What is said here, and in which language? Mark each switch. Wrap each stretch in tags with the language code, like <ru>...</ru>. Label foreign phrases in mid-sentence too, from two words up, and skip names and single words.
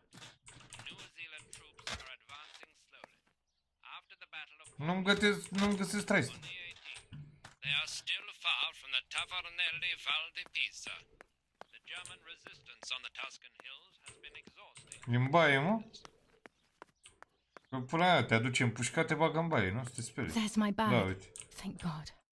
<en>New Zealand troops are advancing slowly. After the battle of</en> <ro>Nu-mi găsesc trace.</ro> <en>they are still far from the Tavernelli Val di Pisa. The German resistance on the Tuscan hills has been exhausting.</en> <ro>E în baie, mă? Că până aia te aduce în pușca, te bagă în baie, nu? Să te sperii.</ro> <en>There's my bag.</en> <ro>Da, uite.</ro> <en>Thank God.</en>